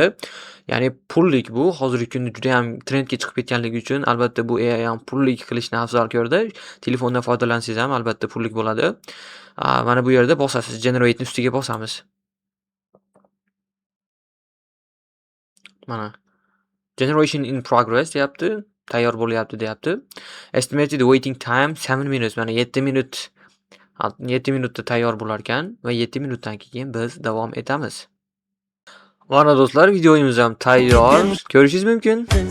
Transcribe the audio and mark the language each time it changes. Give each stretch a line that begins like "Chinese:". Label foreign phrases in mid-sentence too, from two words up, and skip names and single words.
Uzbek: Ya'ni pullik bu hozirgi kunda juda ham trendga chiqib ketganligi uchun albatta bu AI ham pullik qilishni afzal ko'rdi. Telefondan foydalansangiz ham albatta pullik bo'ladi. Mana bu yerda bosasiz, generate ni ustiga bosamiz. Mana
English: generation in progress
Uzbek: deyapti, tayyor bo'lyapti deyapti.
English: Estimated waiting time 7 minutes,
Uzbek: mana 7 minutda tayyor bo'lar ekan va 7 minutdan keyin biz davom etamiz. Mana do'stlar, videomiz ham tayyor. Ko'rishingiz mumkin.